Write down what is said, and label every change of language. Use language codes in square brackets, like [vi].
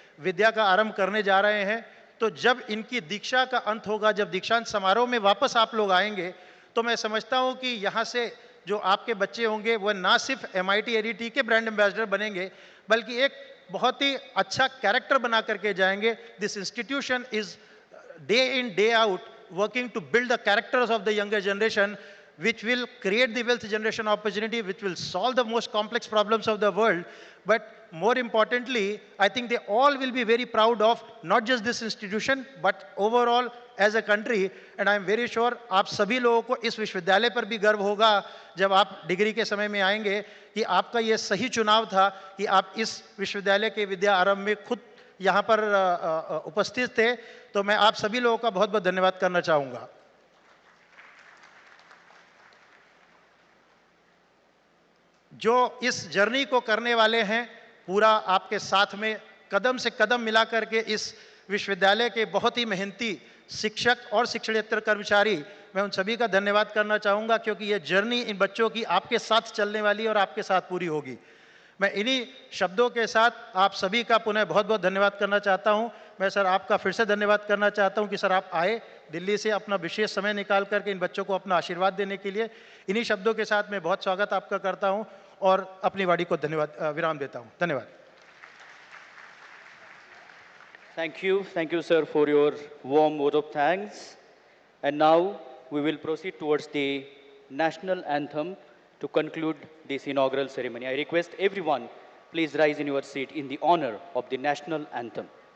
[hi] विद्या का आरंभ करने जा रहे हैं, तो जब इनकी दीक्षा का अंत होगा, जब दीक्षांत समारोह में वापस आप लोग आएंगे, तो मैं समझता हूं कि यहाँ से जो आपके बच्चे होंगे वो ना सिर्फ MIT ADT के ब्रांड एम्बेसडर बनेंगे बल्कि एक बहुत ही अच्छा कैरेक्टर बना करके जाएंगे। [en] This institution is day in day out working to build the characters of the younger generation, which will create the wealth generation opportunity, which will solve the most complex problems of the world. But more importantly, I think they all will be very proud of not just this institution, but overall as a country. And I am very sure [hi] आप सभी लोगों को इस विश्वविद्यालय पर भी गर्व होगा जब आप डिग्री के समय में आएंगे कि आपका ये सही चुनाव था कि आप इस विश्वविद्यालय के विद्या आरंभ में खुद यहाँ पर उपस्थित थे। तो मैं आप सभी लोगों का बहुत बहुत धन्यवाद करना चाहूँगा। जो इस जर्नी को करने वाले हैं, पूरा आपके साथ में कदम से कदम मिला करके इस विश्वविद्यालय के बहुत ही मेहनती शिक्षक और शिक्षणेतर कर्मचारी, मैं उन सभी का धन्यवाद करना चाहूँगा क्योंकि ये जर्नी इन बच्चों की आपके साथ चलने वाली और आपके साथ पूरी होगी। मैं इन्हीं शब्दों के साथ आप सभी का पुनः बहुत बहुत धन्यवाद करना चाहता हूँ। मैं सर आपका फिर से धन्यवाद करना चाहता हूँ कि सर आप आए दिल्ली से अपना विशेष समय निकाल करके इन बच्चों को अपना आशीर्वाद देने के लिए। इन्हीं शब्दों के साथ मैं बहुत स्वागत आपका करता हूँ और अपनी वाणी को धन्यवाद विराम देता हूँ। धन्यवाद। [en] Thank you, sir, for your warm vote of thanks. And now we will proceed towards the national anthem to conclude this inaugural ceremony. I request everyone, please rise in your seat in the honor of the national anthem.